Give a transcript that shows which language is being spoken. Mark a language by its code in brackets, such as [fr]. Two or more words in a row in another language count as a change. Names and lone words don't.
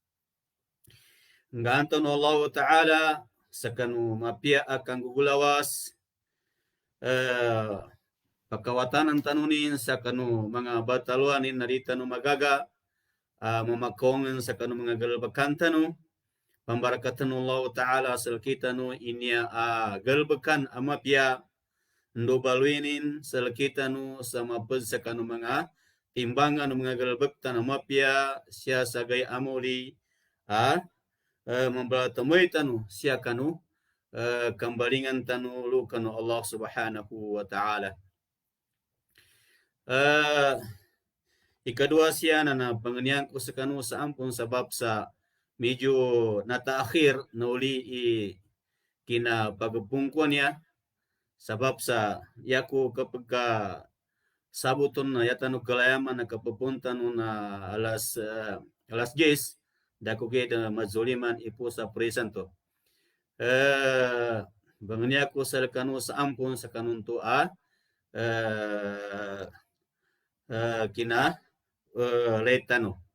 [mdh] Nganto no Allah Ta'ala sa kanu mapia akang gugulawas pakawatanan tanunin sa kanu mga bataluanin narita no magaga mamakongan sa kanu mga galbakan tanu pambarakatan Allah Ta'ala sal kita no inya galbakan amapya ndo baluinin sal kita no sa mapad sa kanu mga timbangan no mga galbak tan amapya siya sagay amuli mambalatamoy tanu siya kanu kambalingan tanu lu kanu Allah [ar] Subhanahu wa Ta'ala. [mdh] Ikadua siya na panganian ko sa kanu sa ampun sabab sa medyo nataakhir na uli kina pagpungkuan niya sabab sa yaku kapag sabuton na yatanu kalayaman na kapapunta no na alas 10 dako kita mazuliman ipo sa presanto. Bangnya ko sa kanu sa ampun sa kanun to kina letano.